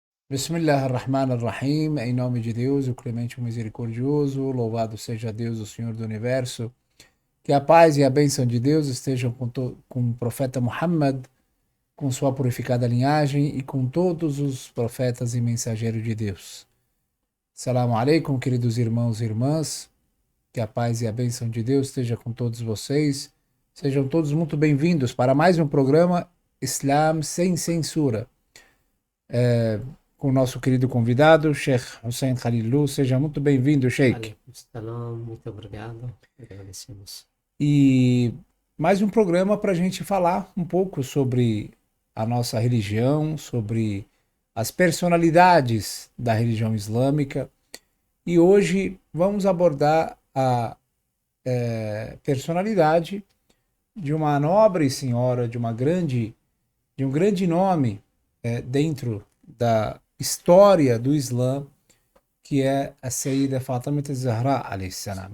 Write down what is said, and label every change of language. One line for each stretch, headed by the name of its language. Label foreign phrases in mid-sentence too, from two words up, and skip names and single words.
Arabic: بسم الله الرحمن الرحيم,
Portuguese: em nome de Deus, o clemente e o misericordioso, louvado seja Deus, o Senhor do Universo. Que a paz e a bênção de Deus estejam com o profeta Muhammad, com sua purificada linhagem e com todos os profetas e mensageiros de Deus.
Arabic: السلام عليكم,
Portuguese: queridos irmãos e irmãs. Que a paz e a bênção de Deus esteja com todos vocês. Sejam todos muito bem-vindos para mais um programa Islam sem censura. Com o nosso querido convidado, Sheikh Hussein Khalilou. Seja muito bem-vindo, Sheikh.
Arabic: عليكم السلام,
Portuguese: muito obrigado. Agradecemos. E mais um programa para a gente falar um pouco sobre a nossa religião, sobre as personalidades da religião islâmica. E hoje vamos abordar a personalidade de uma nobre senhora, de um grande nome dentro da história do Islã, que é a Sayyida Fatima Zahra
Arabic: عليه السلام.